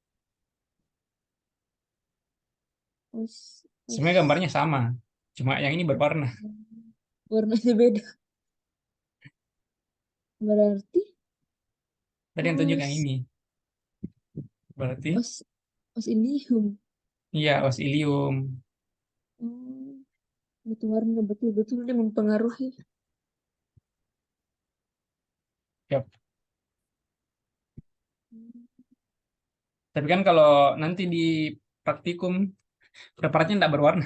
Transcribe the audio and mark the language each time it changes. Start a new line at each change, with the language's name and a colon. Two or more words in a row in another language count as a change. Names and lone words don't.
Indonesian: Os, sebenarnya os. gambarnya sama, cuma yang ini berwarna. Warnanya beda. Berarti Tadi yang tunjuk yang os, ini, berarti os,
Latin: os ilium.
Indonesian: iya
Latin: os ilium.
Indonesian: Oh, itu warna betul-betul dia mempengaruhi. Yap. Hmm. Tapi kan kalau nanti di praktikum, preparatnya tidak berwarna.